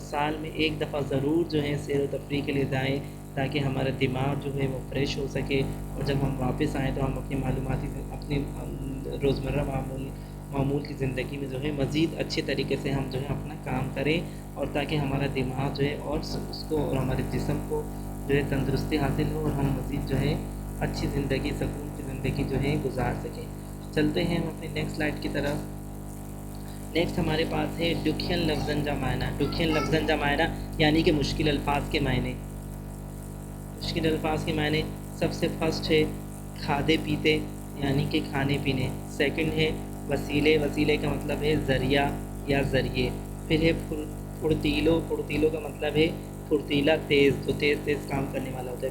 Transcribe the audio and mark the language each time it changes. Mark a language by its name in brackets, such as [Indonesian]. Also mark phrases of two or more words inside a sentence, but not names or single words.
[Urdu] سال میں ایک دفعہ ضرور جو ہے سیر و تفریح کے لیے جائیں، تاکہ ہمارا دماغ جو ہے وہ فریش ہو سکے، اور جب ہم واپس آئیں تو ہم اپنی روزمرہ معمول کی زندگی میں جو ہے مزید اچھے طریقے سے ہم جو ہے اپنا کام کریں، اور تاکہ ہمارا دماغ جو ہے اور اس کو اور ہمارے جسم کو جو ہے تندرستی حاصل ہو، اور ہم مزید جو ہے اچھی زندگی، سکون کی زندگی جو ہے گزار سکیں۔ چلتے ہیں ہم اپنی نیکسٹ سلائڈ کی طرف۔ نیکسٹ ہمارے پاس ہے [Sindhi] ڈکھین لفظن جا معنی۔ ڈکھین لفظن جا معنی [Urdu] یعنی کہ مشکل الفاظ کے معنی۔ مشکل الفاظ کے معنی سب سے فرسٹ ہے [Sindhi] کھادے پیتے، [Urdu] یعنی کہ کھانے پینے۔ سیکنڈ ہے وسیلے، وسیلے کا مطلب ہے ذریعہ یا ذریعے۔ پھر ہے پھرتیلو، پھرتیلو کا مطلب ہے پھرتیلا، تیز، جو تیز تیز کام کرنے والا ہوتا ہے۔